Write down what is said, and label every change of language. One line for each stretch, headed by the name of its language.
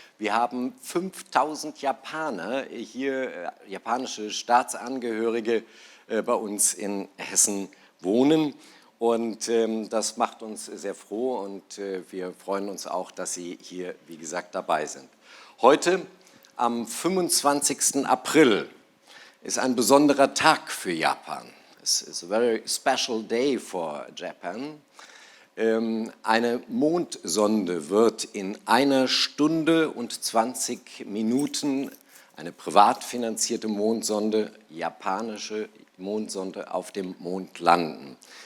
German: Wir haben 5000 Japaner hier, japanische Staatsangehörige bei uns in Hessen wohnen. Und das macht uns sehr froh und wir freuen uns auch, dass Sie hier, wie gesagt, dabei sind. Heute, am 25. April, ist ein besonderer Tag für Japan.
English: It's a very special day for Japan.
German: Eine Mondsonde wird in 1 Stunde und 20 Minuten, eine privat finanzierte Mondsonde, japanische Mondsonde, auf dem Mond landen.